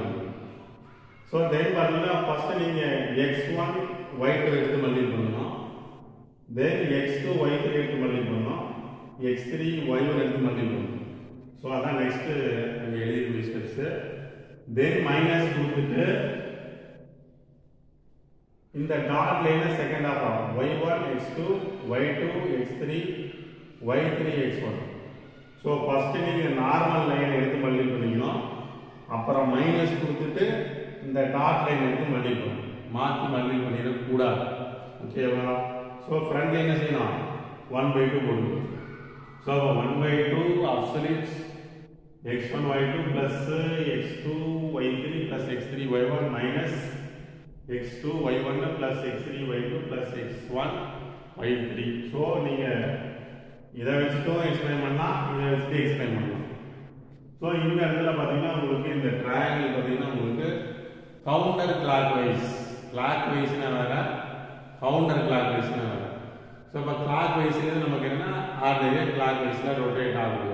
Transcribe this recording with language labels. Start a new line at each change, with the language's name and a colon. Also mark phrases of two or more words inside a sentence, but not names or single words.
English: so then
Tamil: பார்த்தீங்கன்னா ஃபர்ஸ்ட் நீங்கள் x1 y2 எடுத்து மல்டிப்ளை பண்ணணும், தென் x2 y3 எடுத்து மல்டிப்ளை பண்ணணும், x3 y1 எடுத்து மல்டிப்ளை பண்ணணும். ஸோ அதான் நெக்ஸ்ட் நம்ம எழுதிக்கூடிய ஸ்டெப்ஸ்.
English: then minus
Tamil: கொடுத்துட்டு இந்த
English: dot line second half
Tamil: ஆகும்,
English: y1 x2 y2 x3 y3 x1.
Tamil: ஸோ ஃபர்ஸ்ட் நீங்கள்
English: normal line
Tamil: எடுத்து மல்டிப்ளை பண்ணிக்கணும், அப்புறம் மைனஸ் கொடுத்துட்டு இந்த
English: dot line
Tamil: எடுத்து மல்டிப்ளை பண்ணணும், மாற்றி மல்டிப்ளை பண்ணிடக்கூடாது. ஓகேவா?
English: so front
Tamil: என்ன செய்யணும், 1/2 போடுங்க.
English: so 1/2 absolute x1 y2 plus x2 y3 plus x3 y1 minus x2 y1 plus x3 y2 plus x1 y3.
Tamil: ஸோ நீங்கள் இதை வச்சுட்டும் எக்ஸ்பிளைன் பண்ணலாம், இதை வச்சுட்டு எக்ஸ்பிளைன் பண்ணலாம். ஸோ இந்த இடத்துல பார்த்தீங்கன்னா உங்களுக்கு இந்த ட்ரையாங்கிள் பார்த்தீங்கன்னா உங்களுக்கு
English: counter clock wise
Tamil: வேற,
English: counter clock wise
Tamil: வேற. ஸோ இப்போ
English: clock wise
Tamil: நமக்கு என்னன்னா
English: ordinarily clock wise rotate
Tamil: ஆகுது.